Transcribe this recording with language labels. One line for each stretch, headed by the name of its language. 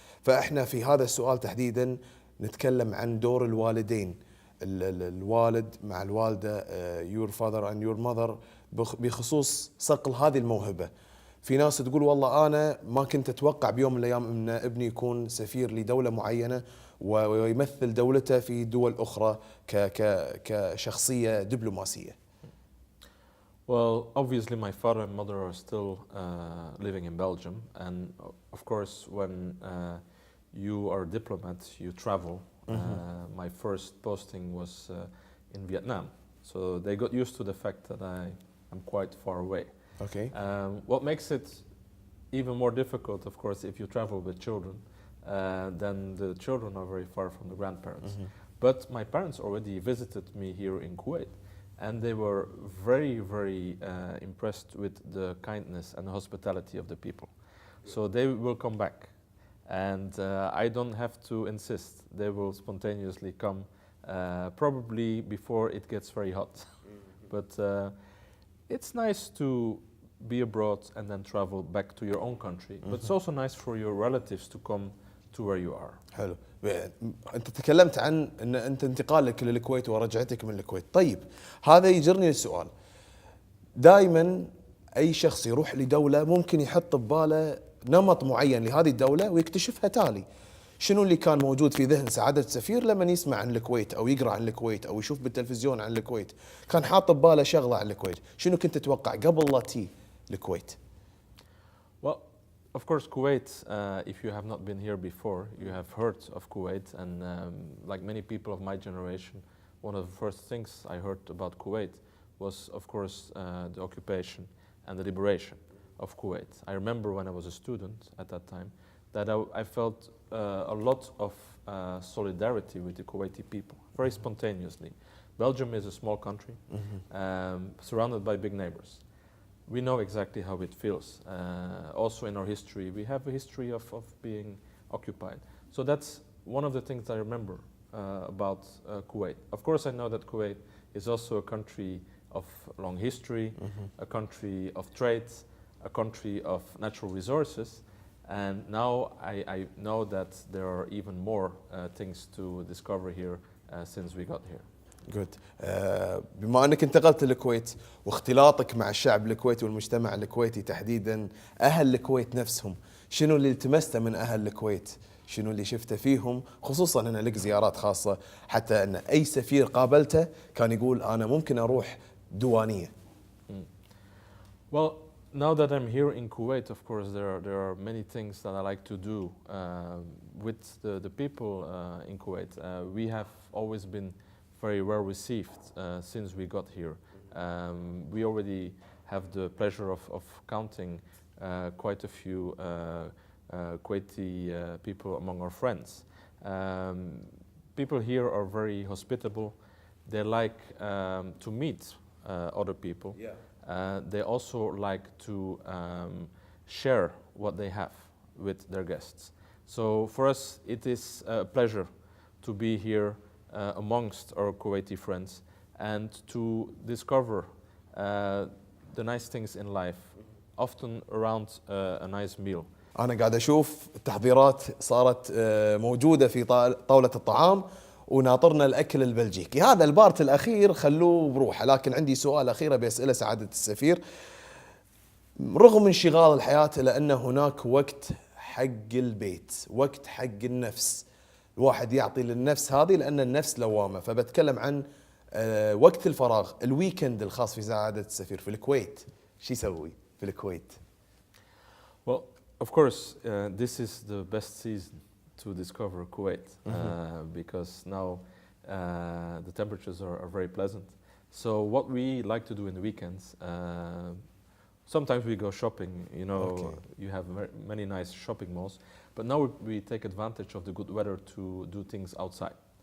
Arabic: فإحنا في هذا السؤال تحديدا نتكلم عن دور الوالدين، الوالد مع الوالدة،
English: your father and your mother،
Arabic: بخصوص صقل هذه الموهبة. في ناس تقول والله أنا ما كنت أتوقع بيوم من الأيام أن ابني يكون سفير لدولة معينة ويمثل دولته في دول أخرى كشخصية دبلوماسية.
English: Well, obviously my father and mother are still living in Belgium, and of course when you are a diplomat, you travel. My first posting was in Vietnam, so they got used to the fact that I'm quite far away. Okay. What makes it even more difficult, of course, if you travel with children, then the children are very far from the grandparents. But my parents already visited me here in Kuwait, and they were very, very impressed with the kindness and the hospitality of the people. So they will come back, and I don't have to insist. They will spontaneously come, probably before it gets very hot. But it's nice to be abroad and then travel back to your own country. But it's also nice for your relatives to come to where you are.
Arabic: حلو. أنت تكلمت عن أن أنت انتقالك للكويت ورجعتك من الكويت. طيب هذا يجرني للسؤال. دائما أي شخص يروح لدولة ممكن يحط بباله نمط معين لهذه الدولة ويكتشفها تالي. شنو اللي كان موجود في ذهن سعادة السفير لما يسمع عن الكويت أو يقرأ عن الكويت أو يشوف بالتلفزيون عن الكويت؟ كان حاط بباله شغلة عن الكويت. شنو كنت تتوقع قبل لا تي الكويت؟
English: Well, of course, Kuwait, if you have not been here before, you have heard of Kuwait, and like many people of my generation, one of the first things I heard about Kuwait was, of course, the occupation and the liberation of Kuwait. I remember when I was a student at that time that I felt a lot of solidarity with the Kuwaiti people, very spontaneously. Belgium is a small country, surrounded by big neighbors. We know exactly how it feels. Also in our history, we have a history of being occupied. So that's one of the things I remember about Kuwait. Of course, I know that Kuwait is also a country of long history, a country of trade, a country of natural resources. And now I know that there are even more things to discover here since we got here. Good.
Arabic: بما أنك انتقلت للكويت واختلاطك مع الشعب الكويتي والمجتمع الكويتي تحديدا، أهل الكويت نفسهم، شنو اللي التمسته من أهل الكويت؟ شنو اللي شفته فيهم، خصوصا أنا لك زيارات خاصة، حتى أن أي سفير قابلته كان يقول أنا ممكن أروح ديوانية.
English: Well, now that I'm here in Kuwait, of course, there are many things that I like to do with the people in Kuwait. We have always been very well received since we got here. We already have the pleasure of counting quite a few Kuwaiti people among our friends. People here are very hospitable. They like to meet other people. Yeah. They also like to share what they have with their guests. So for us, it is a pleasure to be here amongst our Kuwaiti friends and to discover the nice things in life, often around a nice meal.
Arabic: أنا قاعد أشوف التحضيرات صارت موجودة في طاولة الطعام، وناطرنا الأكل البلجيكي. هذا البارت الأخير خلوه بروحه، لكن عندي سؤال أخير بيسأله سعادة السفير. رغم انشغال الحياة إلا أن هناك وقت حق البيت، وقت حق النفس، الواحد يعطي للنفس هذه لأن النفس لوامة. فبتكلم عن وقت الفراغ، الويكند الخاص في سعادة السفير في الكويت، شو يسوي في الكويت؟
English: Well, of course, this is the best season to discover Kuwait because now the temperatures are very pleasant. So what we like to do in the weekends, sometimes we go shopping, you know, you have many nice shopping malls, but now we take advantage of the good weather to do things outside.